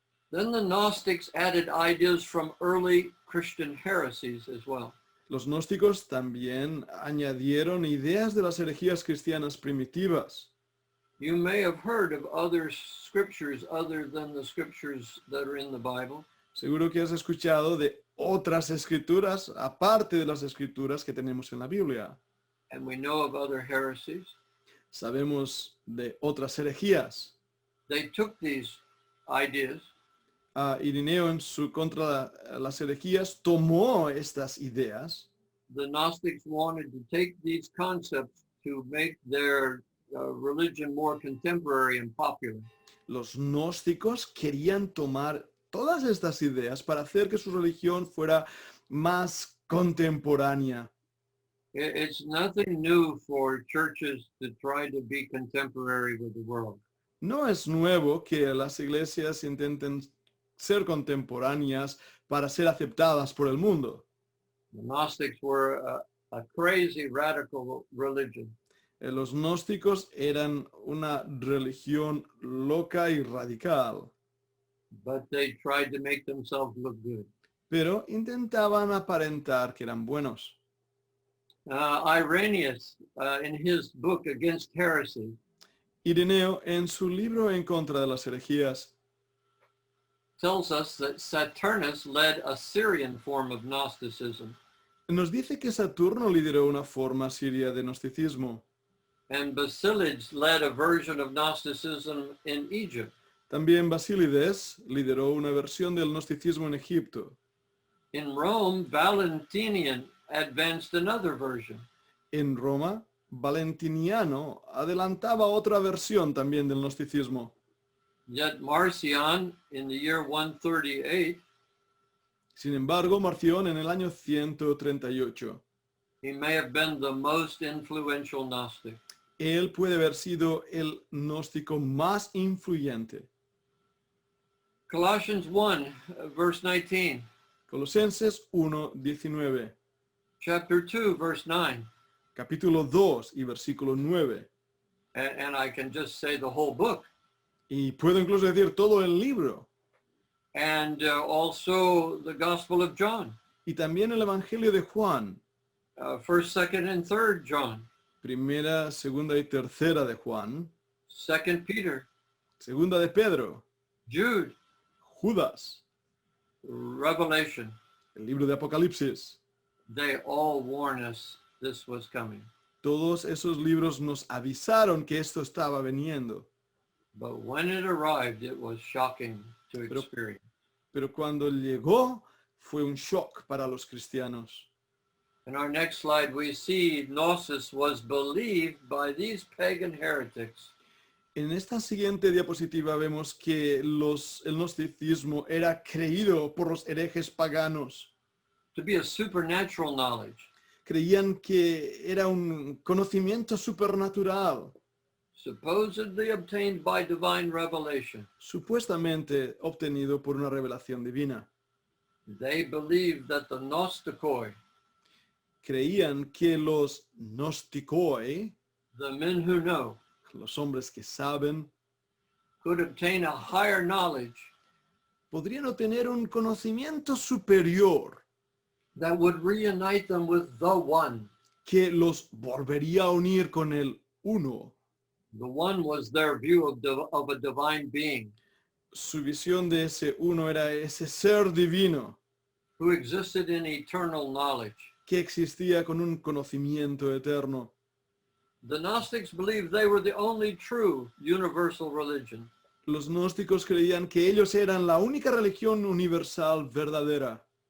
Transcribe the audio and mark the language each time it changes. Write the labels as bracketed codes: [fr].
[en] Then the Gnostics added ideas from early Christian heresies as well. [es] Los gnósticos también añadieron ideas de las herejías cristianas primitivas. [en] You may have heard of other scriptures other than the scriptures that are in the Bible. [es] Seguro que has escuchado de otras escrituras, aparte de las escrituras que tenemos en la Biblia. [en] And we know of other heresies. [es] Sabemos de otras herejías. [en] They took these ideas [es] Irineo en su contra las herejías tomó estas ideas. [en] the Gnostics wanted to take these concepts to make their religion more contemporary and popular. [es] Los gnósticos querían tomar todas estas ideas para hacer que su religión fuera más contemporánea. [en] It's nothing new for churches to try to be contemporary with the world. [es] No es nuevo que las iglesias intenten ser contemporáneas para ser aceptadas por el mundo. [en] The Gnostics were a crazy radical religion. [es] Los gnósticos eran una religión loca y radical, [en] But they tried to make themselves look good. [es] pero intentaban aparentar que eran buenos. [en] Irenaeus, in his book Against Heresy, [es] Ireneo, en su libro En contra de las herejías, [en] tells us that Saturnus led a Syrian form of Gnosticism, [es] nos dice que Saturno lideró una forma siria de gnosticismo. [en] and Basilides led a version of Gnosticism in Egypt. [es] También Basílides lideró una versión del gnosticismo en Egipto. [en] In Rome, Valentinian advanced another version. [es] En Roma, Valentiniano adelantaba otra versión también del gnosticismo. [en] Yet Marcion, in the year 138, [es] Sin embargo, Marción en el año 138, [en] he may have been the most influential Gnostic. [es] él puede haber sido el gnóstico más influyente. [en] Colossians 1, verse 19, [es] Colosenses 1:19, [en] chapter 2, verse 9. [es] capítulo 2 y versículo 9. [en] and I can just say the whole book. [es] Y puedo incluso decir todo el libro. [en] And also the Gospel of John, [es] Y también el Evangelio de Juan. [en] 1st, 2nd, and 3rd John, [es] Primera, segunda y tercera de Juan. [en] 2nd Peter, [es] Segunda de Pedro. [en] Jude, [es] Judas. [en] Revelation. [es] El libro de Apocalipsis. [en] They all warn us this was coming. [es] Todos esos libros nos avisaron que esto estaba viniendo. [en] But when it arrived, it was shocking to [es] Pero- [en] experience. [es] Pero cuando llegó, fue un shock para los cristianos. [en] In our next slide, we see Gnosis was believed by these pagan heretics [es] En esta siguiente diapositiva vemos que el gnosticismo era creído por los herejes paganos. [en] to be a supernatural knowledge, [es] Creían que era un conocimiento supernatural, [en] supposedly obtained by divine revelation. [es] supuestamente obtenido por una revelación divina. [en] They believed that the Gnostikoi, [es] Creían que los gnostikoi, [en] the men who know, [es] los hombres que saben, [en] could obtain a higher knowledge [es] podrían obtener un conocimiento superior [en] that would reunite them with the one. [es] que los volvería a unir con el uno. [en] The one was their view of a divine being [es] Su visión de ese uno era ese ser divino [en] who existed in eternal knowledge. [es] que existía con un conocimiento eterno. [en] The Gnostics believed they were the only true universal religion. [es] Los gnósticos creían que ellos eran la única religión universal verdadera,